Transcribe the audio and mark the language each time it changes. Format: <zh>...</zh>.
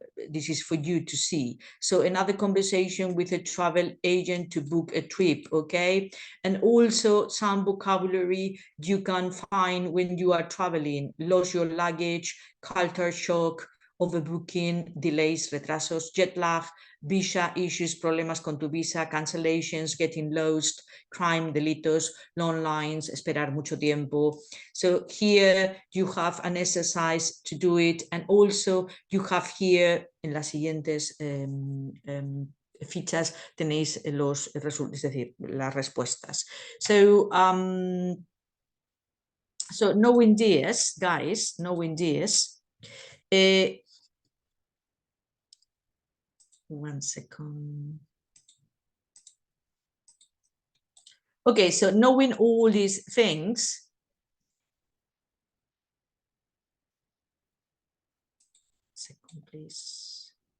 <en>this is for you to see, so another conversation with a travel agent to book a trip, okay, and also some vocabulary you can find when you are traveling: lost your luggage, culture shock, overbooking, delays, retrasos, jet lag, visa issues,</en> <es>problemas con tu visa,</es> <en>cancellations, getting lost, crime, delitos, long lines,</en> <es>esperar mucho tiempo.</es> <en>So here you have an exercise to do it, and also you have here</en> <es>en las siguientes fichas tenéis los resultados, es decir, las respuestas.</es> <en>So so knowing this, guys, knowing this, one second. Okay, so knowing all these things, second, please.</en>